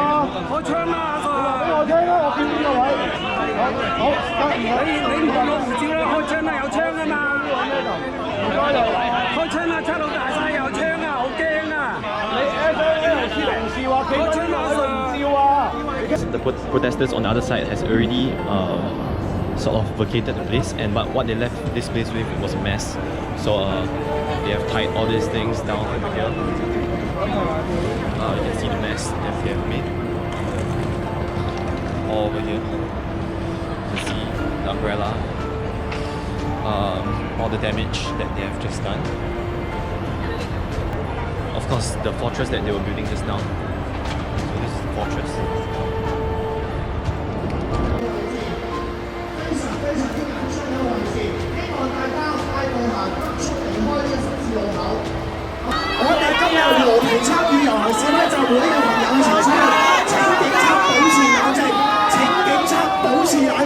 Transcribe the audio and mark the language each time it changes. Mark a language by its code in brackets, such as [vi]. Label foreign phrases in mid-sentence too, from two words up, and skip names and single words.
[yue] 開槍啦！你話俾我聽啦，我企邊個位？好，你唔同我唔照啦，開槍啦，有槍啊嘛！唔該你，開槍啦，七佬大晒有槍啊，好驚啊！你 FLC 同事話企邊個位唔照啊？ [en] The protesters on the other side has already sort of vacated the place, and but what they left this place with was a mess. So they have tied all these things down over here. You can see the mess that they have made. All over here. You can see the umbrella. All the damage that they have just done. Of course, the fortress that they were building just now. So this is the fortress. [yue] 我哋今日和平參與遊行示威集會嘅朋友前出，請警察保持冷靜，請警察保持冷靜。